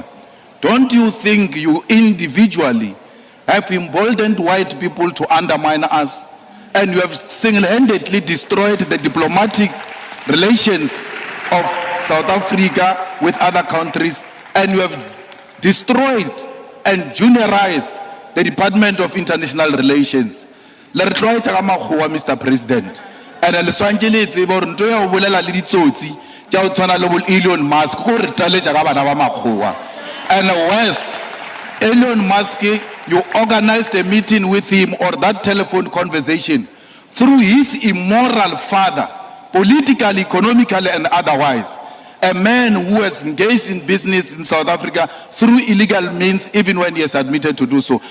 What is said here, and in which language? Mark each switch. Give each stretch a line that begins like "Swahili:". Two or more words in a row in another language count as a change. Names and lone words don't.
English: Don't you think you individually have emboldened white people to undermine us, and you have single-handedly destroyed the diplomatic relations of South Africa with other countries, and you have destroyed and juniorized the Department of International Relations.
Southern Sotho: Le re tlo etsa ka makgowa,
English: Mr. President.
Southern Sotho: And le swantse le tsebe hore ntho ya ho bolela le ditsotsi tja ho tshwana le bo Elon Musk ko re taletsa ka bana ba makgowa.
English: And worse, Elon Musk, you organized a meeting with him or that telephone conversation through his immoral father, politically, economically, and otherwise. A man who has engaged in business in South Africa through illegal means, even when he has admitted to do so.